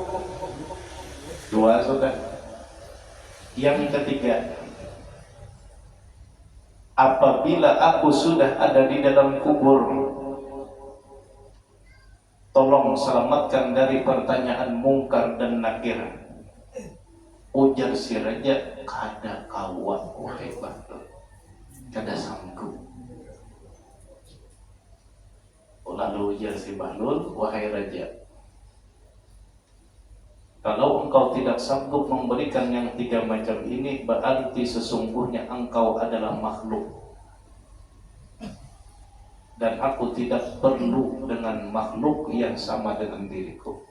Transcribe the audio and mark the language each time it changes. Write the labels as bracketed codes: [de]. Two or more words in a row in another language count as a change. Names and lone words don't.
[id] 2 sudah. Yang ketiga, apabila aku sudah ada di dalam kubur, tolong selamatkan dari pertanyaan mungkar dan nakir. [bjn] Ujar si Raja, kada kawat wahai Bahlul, kada sanggup. [id] Lalu ujar si Bahlul, wahai Raja, kalau engkau tidak sanggup memberikan yang 3 macam ini, berarti sesungguhnya engkau adalah makhluk, dan aku tidak perlu dengan makhluk yang sama dengan diriku.